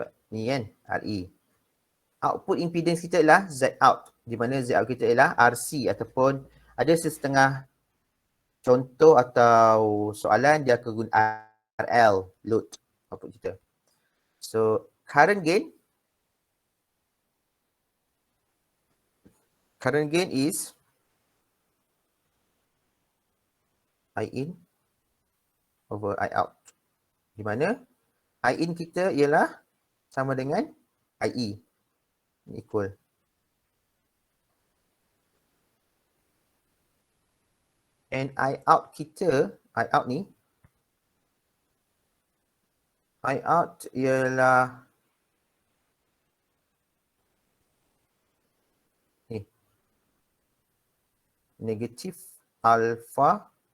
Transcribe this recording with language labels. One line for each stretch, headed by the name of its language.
Malay: Ni kan, RE. Output impedance kita adalah Zout, di mana Zout kita adalah RC, ataupun ada setengah contoh atau soalan dia akan guna RL, load output kita.
English: So, current gain is IIN over Iout.
Malay: Di mana IIN kita ialah sama dengan IE.
English: Equal.
Malay: And Iout kita, Iout ni, Iout ialah ni, negatif alpha.